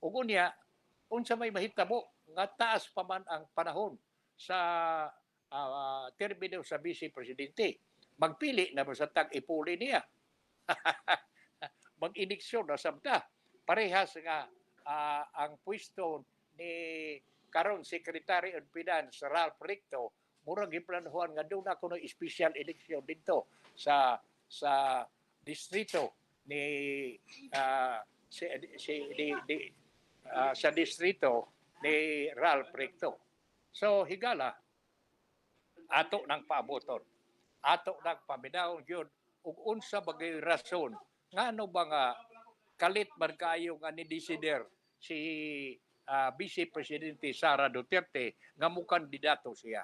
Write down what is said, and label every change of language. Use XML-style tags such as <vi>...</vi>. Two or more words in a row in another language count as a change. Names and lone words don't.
<ceb>Ug unya unsa may mahitabo nga taas pa man ang panahon sa termino sa Vice Presidente. Magpili na ba sa tag-ipuli niya? Mag-eleksyon na sabta. Parehas nga ang pwesto ni karon</ceb> <en>Secretary of Finance</en> <ceb>Ralph Recto murag giplanuhan nga</ceb> <tl>doon ako ng</tl> <en>special election</en> <ceb>dito sa distrito ni sa distrito ni Ralph Recto. So higala ato nang paaboton. Ato nang paminaw yun ug unsa bagay rason ngano ba nga kalit man kaayo nga ni desider si Vice Presidente Sara Duterte nga mukandidato siya.</ceb>